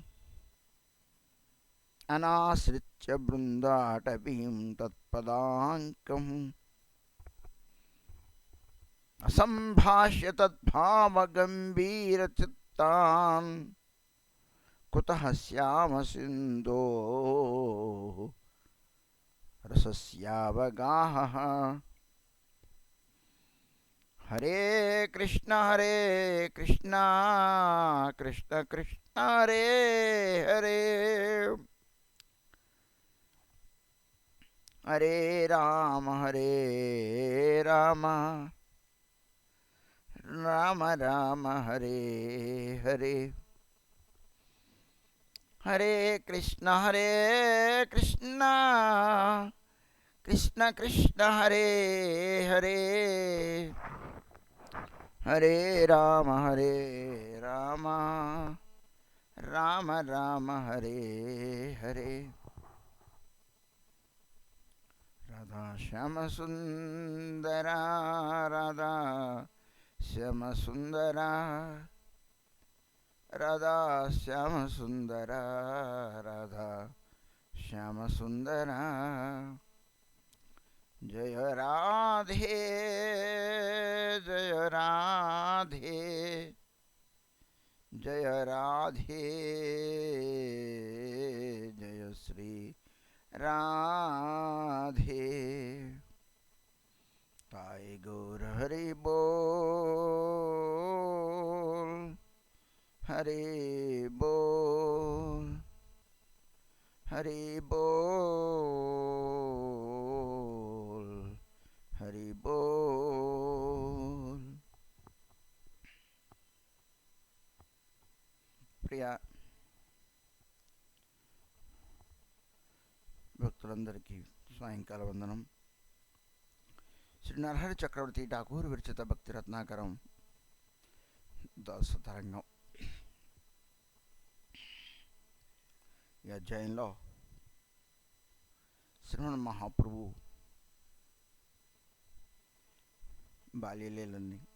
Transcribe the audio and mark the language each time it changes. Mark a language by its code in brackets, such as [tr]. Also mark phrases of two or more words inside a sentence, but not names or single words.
[sa] अनाश्रित्य बृन्दाटवीं तत्पदाङ्कम् असम्भाष्य तद्भावगम्भीरचित्तान् कुतः श्याम सिन्धो रसस्यावगाहः। हरे कृष्ण कृष्ण कृष्ण हरे हरे हरे राम राम राम हरे हरे हरे कृष्ण कृष्ण कृष्ण हरे हरे హరే రామ రామ రామ రామ హరే హరే. రాధా శ్యామ సుందర రాధా శ్యామ సుందర రాధా శ్యామ సుందర రాధా శ్యామ సుందర. జయ రాధే జయ రాధే జయ రాధే జయ శ్రీ राधे. [bn] তাই গৌর হরি বোল হরি বোল হরি বোল হরি বোল. [te] प्रिया భక్తులందరికీ సాయంకాల వందనం. శ్రీ నరహరి చక్రవర్తి ఠాకూర్ విరచిత భక్తి రత్నాకరం దాసతరంగం. ఈ అధ్యాయంలో శ్రీమన్ మహాప్రభు బాల్యలీలన్నీ